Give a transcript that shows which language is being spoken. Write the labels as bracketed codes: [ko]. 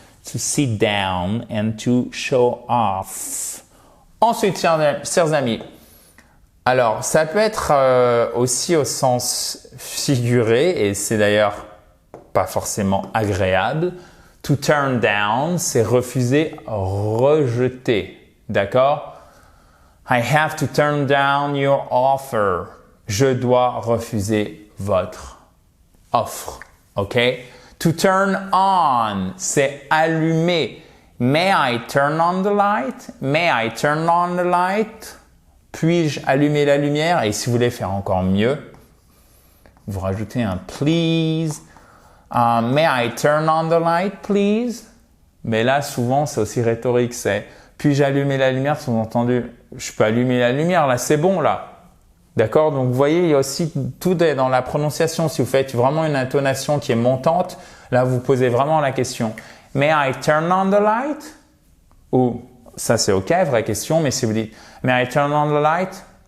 [en] To sit down and to show off. [fr] Ensuite, chers amis, alors ça peut être aussi au sens figuré et c'est d'ailleurs pas forcément agréable. [en] To turn down, [fr] c'est refuser, rejeter, d'accord? [en] I have to turn down your offer. [fr] Je dois refuser votre offre, ok? [en] To turn on, [fr] c'est allumer. [en] May I turn on the light? May I turn on the light? [fr] Puis-je allumer la lumière? Et si vous voulez faire encore mieux, vous rajoutez un please. [en] May I turn on the light, please? [fr] Mais là, souvent, c'est aussi rhétorique. C'est puis-je allumer la lumière? Sous-entendu, je peux allumer la lumière, là, c'est bon, là. D'accord? Donc, vous voyez, il y a aussi, tout est dans la prononciation. Si vous faites vraiment une intonation qui est montante, là, vous posez vraiment la question. [en] May I turn on the light? [fr] Ou, ça c'est OK, vraie question, mais si vous dites, [en] May I turn on the light?